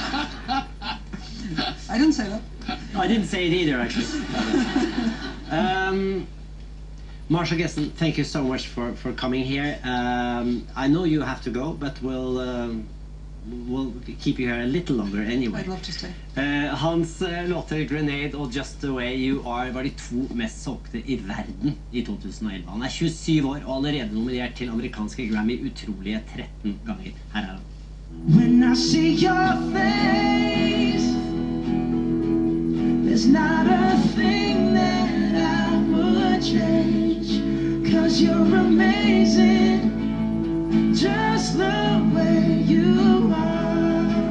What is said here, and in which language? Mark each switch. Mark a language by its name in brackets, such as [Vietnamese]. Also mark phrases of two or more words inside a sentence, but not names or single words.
[English] I didn't say that. I didn't say it either, actually. Marsha Gessen, thank you so much for coming here. I know you have to go, but we'll keep you here a little longer anyway. I'd love to stay. [Norwegian] Hans låter Grenade og Just the Way You Are var de 2 mest solgte i verden i 2011. Han er 27 år og allerede nominert til amerikanske Grammy utrolige 13 ganger. Her er han. [English] When I see your face, there's not a thing that I would change, 'cause you're amazing, just the way you are.